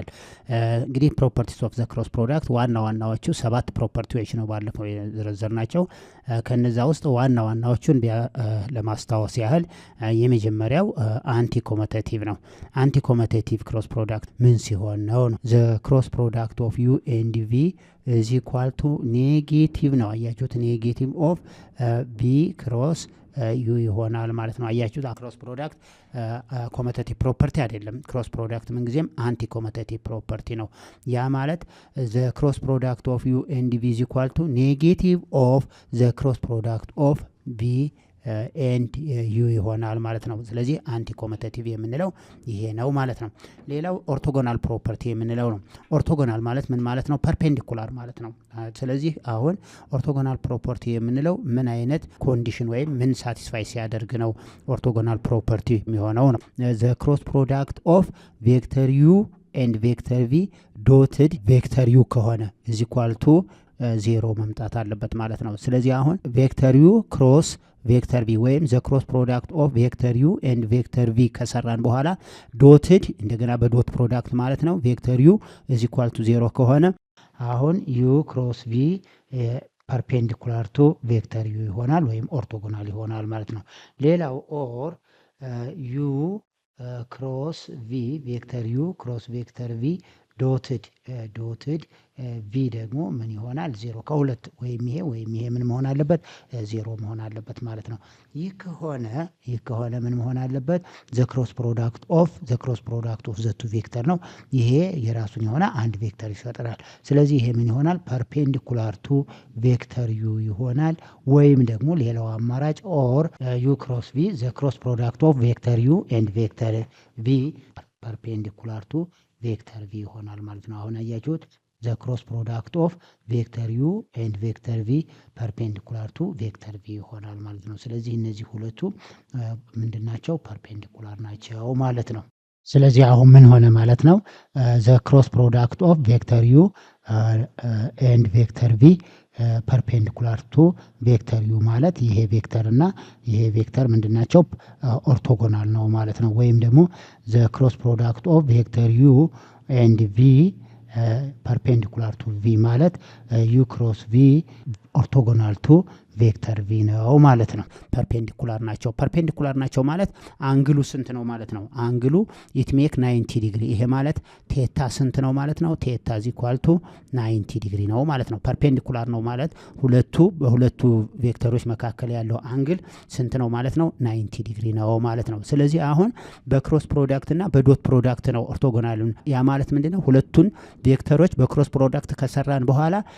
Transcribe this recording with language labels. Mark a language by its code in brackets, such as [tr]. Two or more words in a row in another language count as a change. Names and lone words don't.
[am] እንግዲህ [en] properties of the cross product [am] ዋናዎቹ 7 ፕሮፐርቲዎች ነው ባለፈው የዘረዘርናቸው ከነዛ ውስጥ ዋናዎቹን ለማስታወስ ያህል የመጀመሪያው [en] anti commutative [am] ነው [en] anti commutative cross product [am] ምን ሲሆን ነው [en] the cross product of u and v is equal to [am] ኔጌቲቭ ነው አያችሁት [en] negative of b cross u [am] ይሆናል ማለት ነው አያችሁት [en] cross product commutative property [am] አይደለም [en] cross product [am] ምን ጊዜም [en] anti commutative property [am] ነው ያ ማለት [en] the cross product of u and v is equal to negative of the cross product of v and u [am] ይሆናል ማለት ነው ስለዚህ [en] anti commutative [am] የምንለው ይሄ ነው ማለት ነው ሌላው [en] orthogonal property [am] የምንለው ነው ኦርቶጎናል ማለት ምን ማለት ነው ፐርፔንዲኩላር ማለት ነው ስለዚህ አሁን [en] orthogonal property [am] የምንለው ምን አይነት ኮንዲሽን ወይም ምን ሳቲስፋይ ሲያደርግ ነው [en] orthogonal property [am] የሚሆነው ነው [en] the cross product of vector u and vector v dotted vector u [am] ከሆነ [en] is equal to 0 [am] መምጣት አለበት ማለት ነው ስለዚህ አሁን [en] vector u cross vector v [am] ወይም [en] the cross product of vector u and vector v [am] ከሰራን በኋላ dotted እንደገና [en] በdot product [am] ማለት ነው [en] vector u is equal to 0 [am] ከሆነ አሁን [en] u cross v perpendicular to vector u [am] ይሆናል ወይም ኦርቶጎናል ይሆናል ማለት ነው ሌላው or [en] u cross v vector u cross vector v dotted v [am] ደግሞ ምን ይሆናል 0 ከሁለት ወይም ይሄ ምን መሆን አለበት 0 መሆን አለበት ማለት ነው ይህ ከሆነ ምን መሆን አለበት [en] the cross product of the two vector [am] ነው ይሄ የራሱን የሆነ አንድ ቬክተር ይፈጥራል ስለዚህ ይሄ ምን ይሆናል perpendicular [en] to vector u [am] ይሆናል ወይም ደግሞ ሌላው አማራጭ [en] or u cross v the cross product of vector u and vector v perpendicular to vector v [am] ይሆናል ማለት ነው አሁን አያችሁት [en] the cross product of vector u and vector v perpendicular to vector v [am] ይሆናል ማለት ነው ስለዚህ እነዚህ ሁለቱ ምንድናቸው perpendicular ናቸው ማለት ነው ስለዚህ አሁን ምን ሆነ ማለት ነው [en] the cross product of vector u and vector v perpendicular to vector u [am] ማለት ይሄ ቬክተር እና ይሄ ቬክተር ምንድናቸው ኦርቶጎናል ነው ማለት ነው ወይም ደግሞ the cross product of vector u [en] and v perpendicular to v [am] ማለት [en] u cross v orthogonal to vector v [am] ነው ማለት ነው perpendicular ናቸው ማለት አንግሉ ስንት ነው ማለት ነው አንግሉ [en] it make 90 [am] ዲግሪ ይሄ ማለት ቴታ ስንት ነው ማለት ነው ቴታ [en] is equal to 90 [am] ዲግሪ ነው ማለት ነው perpendicular ነው ማለት በሁለቱ ቬክተሮች መካከል ያለው አንግል ስንት ነው ማለት ነው 90 ዲግሪ ነው ማለት ነው ስለዚህ አሁን [en] በcross product [am] እና [en] በdot product [am] ነው ኦርቶጎናል ያ ማለት ምንድነው ሁለቱን ቬክተሮች [en] በcross product [am] ከሰራን በኋላ